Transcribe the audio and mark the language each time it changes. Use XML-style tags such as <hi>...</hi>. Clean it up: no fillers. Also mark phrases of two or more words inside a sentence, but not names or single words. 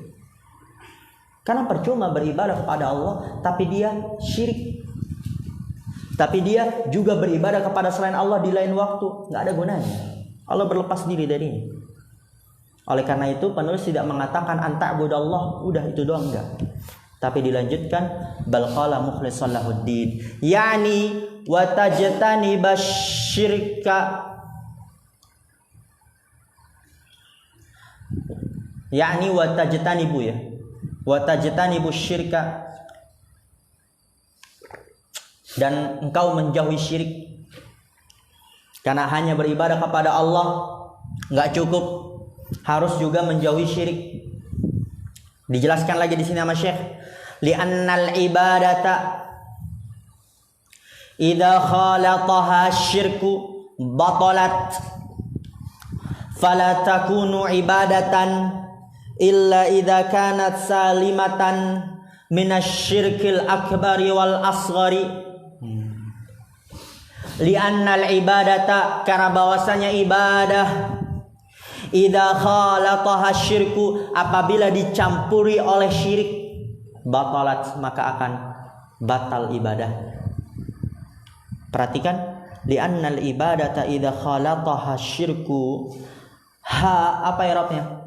<id>Karena percuma beribadah kepada Allah tapi dia syirik. Tapi dia juga beribadah kepada selain Allah di lain waktu, enggak ada gunanya. Allah berlepas diri dari ini. Oleh karena itu penulis tidak mengatakan anta'budallah, udah itu doang, enggak.</id> <ar>Tapi dilanjutkan بل قال مخلصا له الدين يعني وتجتنب الشرك يعني وتجتنب يا وتجتنب الشرك,</ar> <id>dan engkau menjauhi syirik. Karena hanya beribadah kepada Allah enggak cukup, harus juga menjauhi syirik. Dijelaskan lagi di sini sama Syekh,</id> <ar>لأن العبادة إذا خالطها الشرك بطلت فلا تكون عبادة إلا إذا كانت سالمة من الشرك الأكبر والأصغر. لأن العبادة,</ar> <id>karena bahwasanya ibadah</id> <ar>إذا خالطها الشرك,</ar> <id>apabila dicampuri oleh syirik, batalat, maka akan batal ibadah. Perhatikan,</id> <ar>لأن العبادة إذا خالطها الشرك,</ar> <id>ha apa i'rabnya?</id>